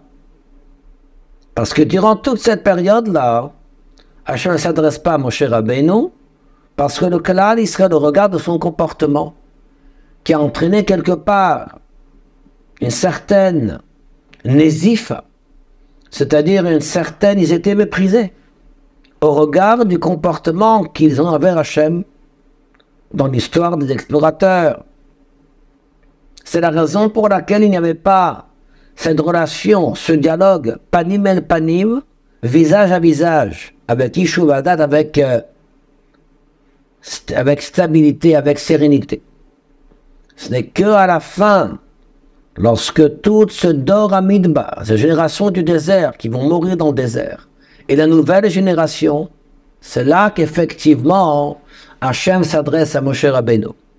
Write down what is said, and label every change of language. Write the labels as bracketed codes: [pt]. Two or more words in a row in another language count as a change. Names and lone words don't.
[fr] Parce que durant toute cette période-là, Hachem ne s'adresse pas à Moshe Rabbeinu, parce que le Klal Israël, au regard de son comportement, qui a entraîné quelque part une certaine nésifa, c'est-à-dire une certaine, ils étaient méprisés, au regard du comportement qu'ils ont envers Hachem dans l'histoire des explorateurs. C'est la raison pour laquelle il n'y avait pas cette relation, ce dialogue, [he] פנים אל פנים, [fr] visage à visage, avec [he] ישוב הדעת, [fr] avec stabilité, avec sérénité. Ce n'est qu'à la fin, lorsque tout ce [he] דור המדבר, [fr] ces générations du désert qui vont mourir dans le désert, et la nouvelle génération, c'est là qu'effectivement Hachem s'adresse à Moshe Rabbeinu.